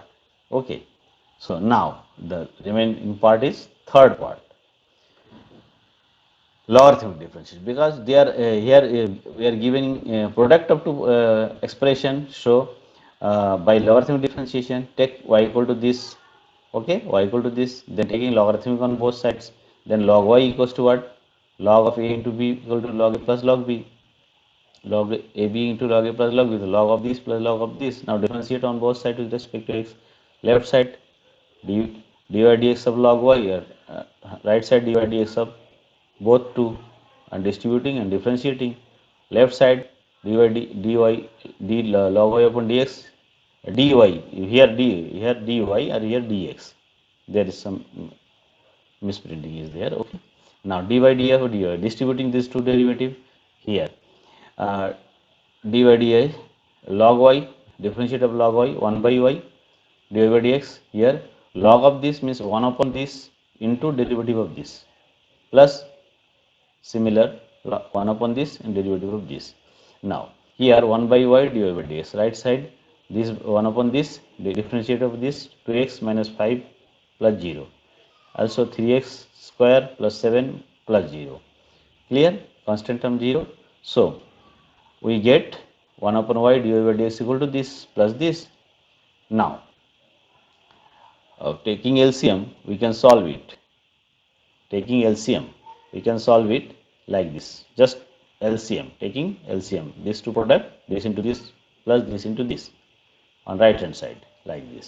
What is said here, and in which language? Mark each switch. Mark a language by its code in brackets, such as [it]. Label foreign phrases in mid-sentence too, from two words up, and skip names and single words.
[en] Okay, so now the remaining part is third part, logarithmic differentiation, because they are here we are giving product up to expression. So by logarithmic differentiation, take y equal to this. Okay, y equal to this, then taking logarithmic on both sides, then log y equals to what? Log of a into b equal to log a plus log b. Log ab into log a plus log b, the log of this plus log of this. Now differentiate on both sides with respect to x. Left side dy dx of log y, or right side dy dx of both two, and distributing and differentiating. Left side dy log y upon dx, dy here dy or here dx. There is some misprinting is there. Okay, now dy df dy, distributing these two derivative here. Dy dy log y, differentiate of log y 1 by y dy by dx. Here log of this means 1 upon this into derivative of this, plus similar 1 upon this and derivative of this. Now here 1 by y dy by dx, right side this 1 upon this, the differentiate of this 2x minus 5 plus 0, also 3x square plus 7 plus 0. Clear? Constant term 0. So we get 1 upon y dy by dx equal to this plus this. Now taking LCM we can solve it. Taking LCM we can solve it like this. Just LCM, taking LCM, this two product, this into this plus this into this on right hand side like this.